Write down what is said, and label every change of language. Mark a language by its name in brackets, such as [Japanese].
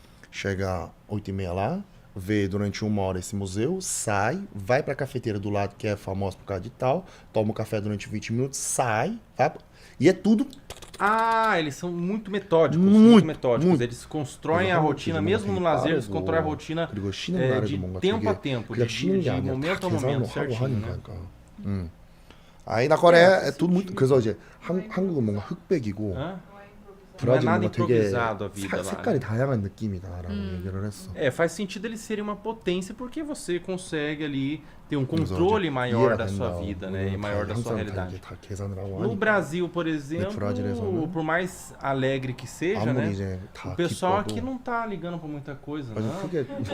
[Portuguese] Chega 8h30 lá, vê durante 1 hora esse museu, sai, vai pra cafeteira do lado, que é famosa por causa de tal, toma um café durante 20 minutos, sai, vai, e é tudo... Eles são muito metódicos. Muito metódicos. muito. Eles constroem a rotina, mesmo no lazer, eles constroem a rotina de tempo a tempo, de momento a momento, certinho, né? Aí na Coreia é tudo muito... [Korean] 그래서 이제 한국은 뭔가 흑백이고 [Portuguese] Não é nada improvisado a vida lá. [Korean] 색깔이 다양한 느낌이다라고 얘기를 했어. [Portuguese] Faz sentido eles serem uma potência porque você consegue ali ter um controle maior da sua vida, né? E maior da sua realidade. No Brasil, por exemplo, por mais alegre que seja, né? O pessoal aqui não tá ligando pra muita coisa, não.